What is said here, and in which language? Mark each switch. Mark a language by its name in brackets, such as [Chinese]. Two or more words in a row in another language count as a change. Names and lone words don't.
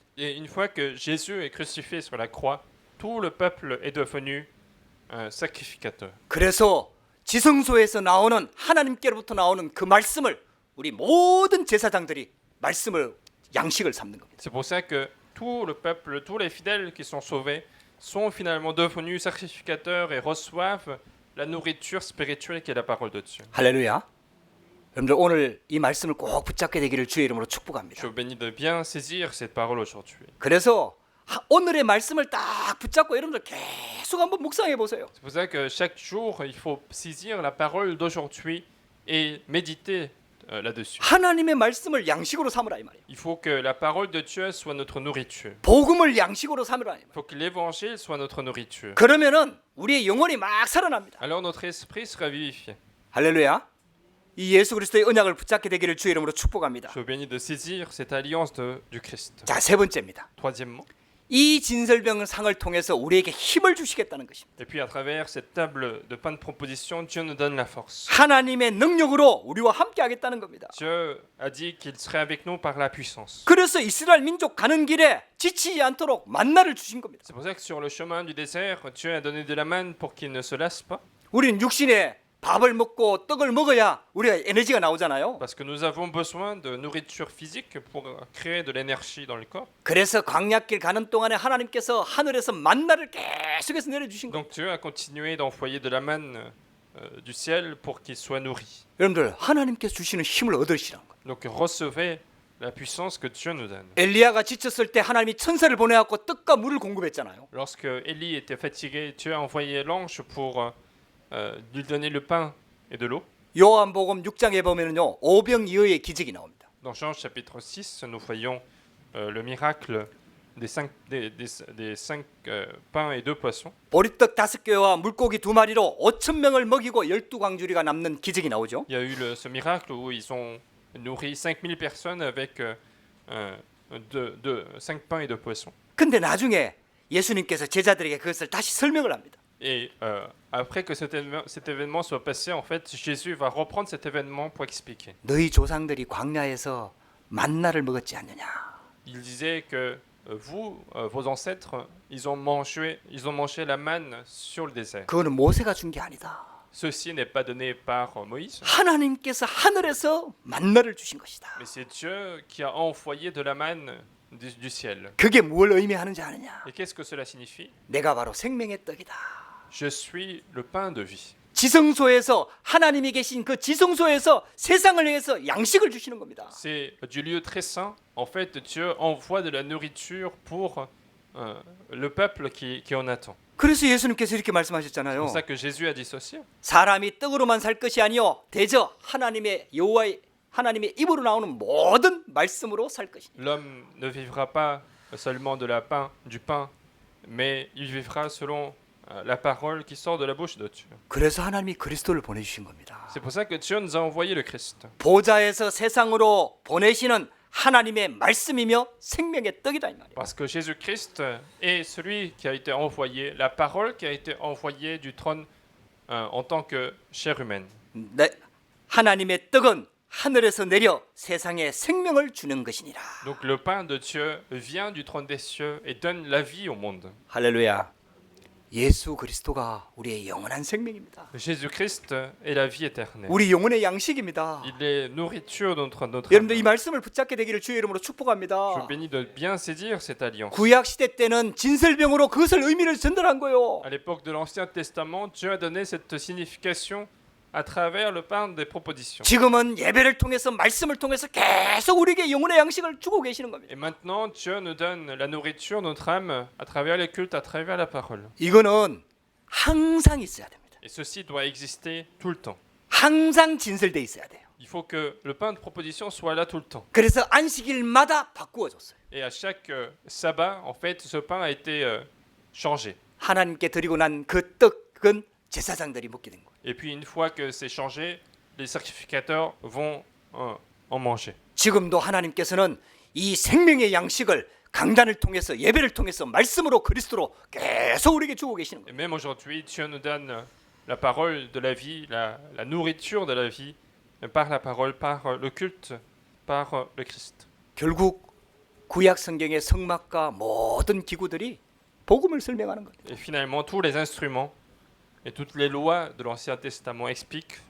[French] Et une fois que Jésus est crucifié sur la croix, tout le peuple est devenu un sacrificateur. [Korean] 그래서 지성소에서 나오는 하나님께로부터 나오는 그 말씀을 우리 모든 제사장들이 말씀을 양식을 삼는 겁니다. [French] C'est pour ça que tout le peuple, tous les fidèles qui sont sauvés sont finalement devenus sacrificateurs et reçoivent la nourriture spirituelle qui est la parole de Dieu. [Korean] 할렐루야. 여러분들 오늘 이 말씀을 꼭 붙잡게 되기를 주의 이름으로 [French] Je [Korean] 축복합니다. [French] vous bénis de bien saisir cette parole aujourd'hui. [Korean] 그래서 오늘의 말씀을 딱 붙잡고 여러분들 계속 한번 묵상해 보세요. [French] C'est pour ça que chaque jour, il faut saisir la parole d'aujourd'hui et méditer là-dessus. [Korean] 하나님의 말씀을 양식으로 삼으라 이 말이에요. [French] Il faut que la parole de Dieu soit notre nourriture. [Korean] 복음을 양식으로 삼으라 이 [French] Il [Korean] 말이에요. [French] faut que l'évangile soit notre nourriture. [Korean] 그러면은 우리의 영혼이 막 살아납니다. [French] Alors notre esprit sera vivifié. [Korean] 할렐루야. 이 예수 그리스도의 언약을 붙잡게 되기를 주의 이름으로 축복합니다. [French] Je vous bénis de saisir cette alliance du Christ. [Korean] 자, 세 번째입니다. [French] Troisièmement, [Korean] 이 진설병 상을 통해서 우리에게 힘을 주시겠다는 것입니다. [French] et puis à travers cette table de pain de proposition, Dieu nous donne la force. [Korean] 하나님의 능력으로 우리와 함께 하겠다는 겁니다. [French] Dieu a dit qu'il serait avec nous par la puissance. [Korean] 그래서 이스라엘 민족 가는 길에 지치지 않도록 만나를 주신 겁니다. [French] C'est pour ça que sur le chemin du désert, Dieu a donné de la manne pour qu'ils ne se lassent pas. [Korean] 우리는 육신에 밥을 먹고 떡을 먹어야 우리가 에너지가 나오잖아요. [French] Parce que nous avons besoin de nourriture physique pour créer de l'énergie dans le corps. [Korean] 그래서 광야길 가는 동안에 하나님께서 하늘에서 만나를 계속해서 내려주신 거예요. [French] Donc Dieu a continué d'envoyer de la manne du ciel pour qu'ils soient nourris. [Korean] 여러분들 하나님께서 주시는 힘을 얻으시라는 거예요. [French] Donc recevez la puissance que Dieu nous donne. [Korean] 엘리야가 지쳤을 때 하나님이 천사를 보내갖고 떡과 물을 공급했잖아요. [French] Lorsque Élie était fatigué, Dieu a envoyé l'ange pour lui donner le pain et de l'eau. [Korean] 요한복음 6장에 보면은요 오병이어의 기적이 나옵니다. [French] Dans Jean chapitre 6, nous voyons le miracle des cinq pains et 2 poissons. [Korean] 보리떡 5개와 물고기 2마리로 5천 명을 먹이고 12광주리가 남는 기적이 나오죠. [French] Il y a eu ce miracle où ils ont nourri 5000 personnes avec 5 pains et 2 poissons. [Korean] 근데 나중에 예수님께서 제자들에게 그것을 다시 설명을 합니다. [French] Et après que cet événement soit passé, en fait, Jésus va reprendre cet événement pour expliquer. [Korean] 너희 조상들이 광야에서 만나를 먹었지 않느냐. [French] Il disait que vous, vos ancêtres, ils ont mangé la manne sur le désert. [Korean] 그거는 모세가 준 게 아니다. [French] Ceci n'est pas donné par Moïse, [Korean] 하나님께서 하늘에서 만나를 주신 것이다. [French] mais c'est Dieu qui a envoyé de la manne du ciel. [Korean] 그게 뭘 의미하는지 아느냐? [French] Et qu'est-ce que cela signifie? [Korean] 내가 바로 생명의 떡이다. [French] Je suis le pain de vie. [Korean] 지성소에서 하나님이 계신 그 지성소에서 세상을 위해서 양식을 주시는 겁니다. [French] C'est du lieu très saint. En fait, Dieu envoie de la nourriture pour le peuple qui en attend. [Korean] 그래서 예수님께서 이렇게 [French] C'est [Korean] 말씀하셨잖아요. [French] pour ça que Jésus a dit ceci. [Korean] 사람이 떡으로만 살 것이 아니요 대저 하나님의 여호와의 하나님의 입으로 나오는 모든 말씀으로 살 것이니. [French] L'homme ne vivra pas seulement du pain, mais il vivra selon la parole qui sort de la bouche de Dieu. [Korean] 그래서 하나님이 그리스도를 보내주신 겁니다. [French] C'est pour ça que Dieu nous a envoyé le Christ. [Korean] 보좌에서 세상으로 보내시는 하나님의 말씀이며 생명의 떡이다 이 말이에요. [French] Parce que Jésus-Christ est celui qui a été envoyé, la parole qui a été envoyée du trône en tant que chair humaine. [Korean] 네, 하나님의 떡은 하늘에서 내려 세상에 생명을 주는 것이니라. [French] Donc le pain de Dieu vient du trône des cieux et donne la vie au monde. [Korean] 할렐루야. 예수 그리스도가 우리의 영원한 생명입니다. [French] Jésus-Christ est la vie éternelle. [Korean] 우리 영혼의 양식입니다. [French] Il est nourriture de notre [Korean] 여러분들 이 [French] âme. [Korean] 말씀을 붙잡게 되기를 주의 이름으로 [French] Je [Korean] 축복합니다. [French] vous bénis de bien saisir cette alliance. [Korean] 구약 시대 때는 진설병으로 그것을 의미를 전달한 거예요. [French] À l'époque de l'Ancien Testament, Dieu a donné cette signification à travers le pain des propositions. [Korean] 지금은 예배를 통해서 말씀을 통해서 계속 우리에게 영혼의 양식을 주고 계시는 겁니다. [French] Et maintenant, Dieu nous donne la nourriture de notre âme à travers les cultes, à travers la parole. [Korean] 이거는 항상 있어야 됩니다. [French] Et ceci doit exister tout le temps. [Korean] 항상 진설돼 있어야 돼요. [French] Il faut que le pain de proposition soit là tout le temps. [Korean] 그래서 안식일마다 바꾸어 줬어요. [French] Et à chaque sabbat, en fait, ce pain a été changé. [Korean] 하나님께 드리고 난 그 떡은 제사장들이 먹게 된 거예요. [French] Et puis une fois que c'est changé, les sacrificateurs vont en manger. [Korean] 지금도 하나님께서는 이 생명의 양식을 강단을 통해서 예배를 통해서 말씀으로 그리스도로 계속 우리에게 주고 계시는 [French] Et [Korean] 거예요. [French] même aujourd'hui, Dieu nous donne la parole de la vie, la nourriture de la vie, par la parole, par le culte, par le Christ. [Korean] 결국 구약 성경의 성막과 모든 기구들이 복음을 설명하는 거예요. [French] Et finalement, tous les instruments et toutes les lois de l'Ancien Testament expliquent l'Évangile.